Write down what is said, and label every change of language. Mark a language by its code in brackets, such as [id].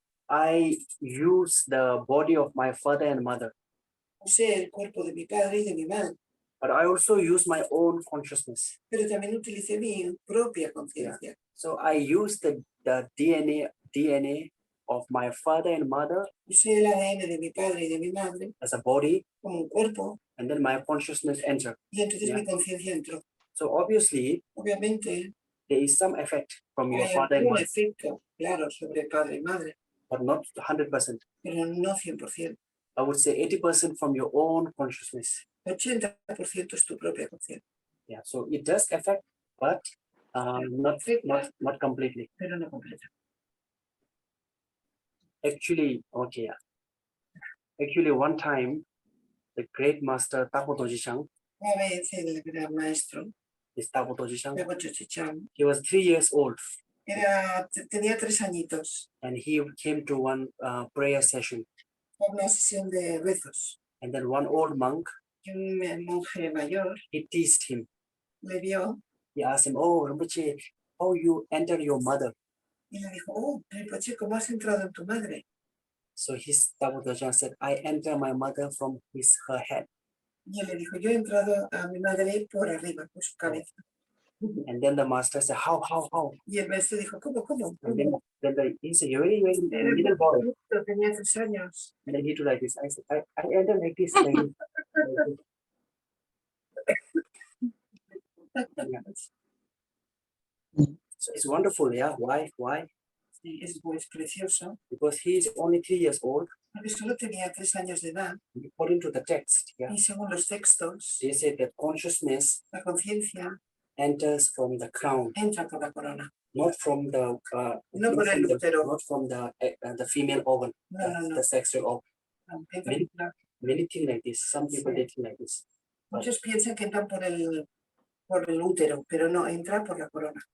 [en] I use the body of my father and mother, [es] usé el cuerpo de mi padre y de mi madre, [en] but I also use my own consciousness. [es] pero también utilicé mi propia conciencia. [en] So I use the DNA of my father and mother [es] Usé el ADN de mi padre y de mi madre [en] as a body, [es] como un cuerpo, [en] and then my consciousness enter. [es] y entonces [en] Yeah. [es] mi conciencia entró. [en] So obviously [es] Obviamente [en] there is some effect from your [es] hay [en] father and [es] algún [en] mother, [es] efecto, claro, sobre padre y madre, [en] but not 100%. [es] pero no 100%. [en] I would say 80% from your own consciousness. [es] 80% es tu propia conciencia, [en] Yeah, so it does affect, but not completely. [es] pero no completa. [en] Actually, okay, yeah. Actually, one time, the great master Tapo Dojishang, [es] Una vez el gran maestro, [en] this Tapo Dojishang, [es] Lago Chichichán, [en] he was 3 years old, [es] tenía 3 añitos, [en] and he came to one prayer session, [es] una sesión de rezos, [en] and then one old monk, [es] y un monje mayor [en] he teased him. [es] le vio [en] He asked him, "Oh, Rinpoche, how you enter your mother?" [es] y le dijo, oh, Rimponché, ¿cómo has entrado en tu madre? [en] So his Tapo Dojishang said, "I enter my mother from her head." [es] Y él le dijo, yo he entrado a mi madre por arriba, por su cabeza. [en] And then the master said, "How? [es] Y el maestro dijo, ¿cómo? [en] And then he said, very little boy. [es] Tenía 3 años. [en] And then he do like this. I said, I enter like this. Like this. Yeah. So it's wonderful, yeah. Why? [es] Sí, es precioso. [en] Because he is only 3 years old. [es] Porque solo tenía 3 años de edad. [en] According to the text, yeah, [es] Y según los textos, [en] they say that consciousness [es] la conciencia [en] enters from the crown, [es] entra por la corona. [en] not from the [es] No por el útero. [en] not from the female organ, [es] No. [en] the sexual organ. [es] Entra por la- [en] Many think like this. Some people they think like this. [es] Muchos piensan que entran por el útero, pero no, entra por la corona.